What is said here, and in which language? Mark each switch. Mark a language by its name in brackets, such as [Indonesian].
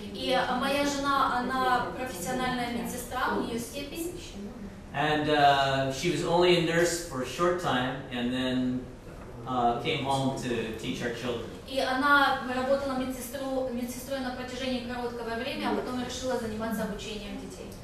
[Russian] И моя жена, она профессиональная медсестра, у нее степень. [English] And she was only a nurse for a short time, and then came home to teach our children. [Russian] И она работала медсестрой на протяжении короткого времени, а потом решила заниматься обучением детей.